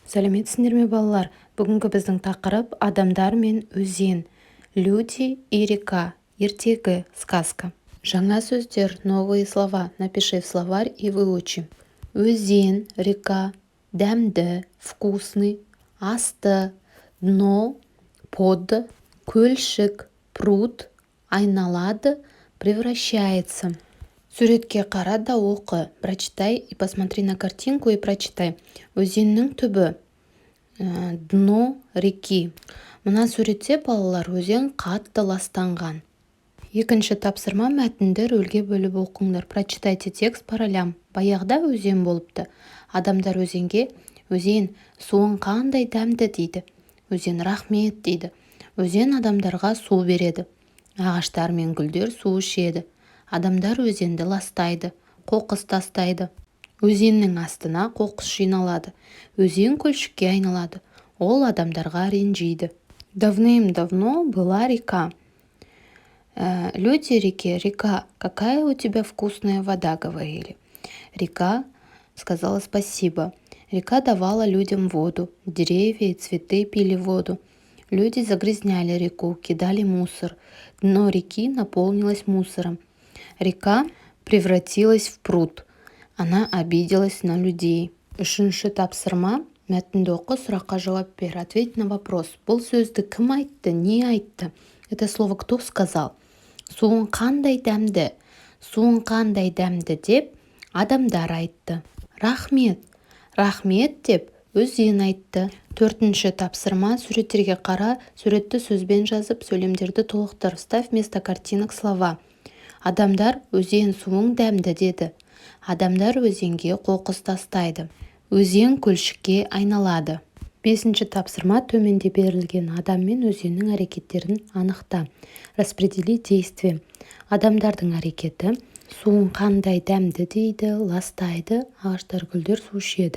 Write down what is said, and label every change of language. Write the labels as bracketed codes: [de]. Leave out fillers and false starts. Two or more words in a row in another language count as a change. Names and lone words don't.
[kk] Сәлеметсіңдер ме балалар? Бүгінгі біздің тақырып адамдар мен өзен. [ru] Люди и река. [kk] Ертегі сказка. Жаңа сөздер, [ru] новые слова. Напиши в словарь и выучи. Өзен, река, дәмді, вкусный, асты, дно, под, көлшік, пруд, айналады, превращается. [kk] Суретке қара да оқы. [ru] Прочитай и посмотри на картинку и прочитай. [kk] Өзеннің түбі. [ru] Дно реки. [kk] Мына суретте балалар өзен қатты ластанған. Екінші тапсырма мәтінді рөлге бөліп оқыңдар. [ru] Прочитайте текст по ролям. [kk] Баяғыда өзен болыпты. Адамдар өзенге өзен суың қандай дәмді дейді. Өзен рахмет дейді. Өзен адамдарға су береді. Ағаштар мен гүлдер су ішеді. Адамдар өзенді ластайды, қоқыс тастайды. Өзеннің астына қоқыс жиналады. Өзен көлшікке айналады. Ол адамдарға ренжиді. [ru] Давным-давно была река. Люди реке: река, какая у тебя вкусная вода, говорили. Река сказала спасибо. Река давала людям воду. Деревья и цветы пили воду. Люди загрязняли реку, кидали мусор. Дно реки наполнилось мусором. Река превратилась в пруд. Она обиделась на людей. [kk] Үшінші тапсырма. Мәтінді оқы, сұраққа жауап бер. [ru] Ответь на вопрос. [kk] Бұл сөзді кім айтты, не айтты? [ru] Это слово кто сказал? [kk] Суың қандай дәмді? Суың қандай дәмді деп адамдар айтты. Рахмет. Рахмет деп өзен айтты. Төртінші тапсырма. Суреттерге қара, суретті сөзбен жазып, сөйлемдерді толықтыр. [ru] Вставь вместо картинок слова. [kk] Адамдар өзен суың дәмді деді. Адамдар өзенге қоқыс тастайды. Өзен көлшікке айналады. Бесінші тапсырма. Төменде берілген адам мен өзеннің әрекеттерін анықта. [ru] Распредели действие. [kk] Адамдардың әрекеті: суың қандай дәмді дейді, ластайды, ағаштар гүлдер су ішеді.